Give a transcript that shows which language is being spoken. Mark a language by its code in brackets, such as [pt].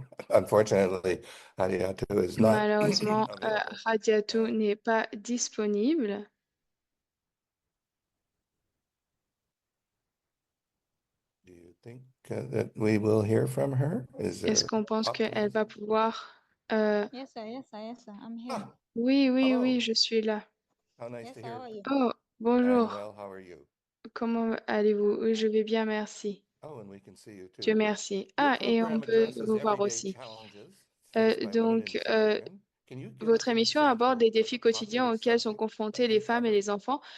[en] Unfortunately, Hadiatou is not. [fr] Malheureusement, Hadiatou n'est pas disponible. [en] Do you think that we will hear from her? [fr] Est-ce qu'on pense qu'elle va pouvoir... [en] Yes, sir, I'm here. [fr] Oui, oui, oui, je suis là. [en] How nice to hear. [fr] Oh, bonjour. [en] I'm well, how are you? [fr] Comment allez-vous? Oui, je vais bien, merci. [en] Oh, and we can see you too. [fr] Dieu merci. Ah, et on peut vous voir aussi. Donc, votre émission aborde les défis quotidiens auxquels sont confrontés les femmes et les enfants.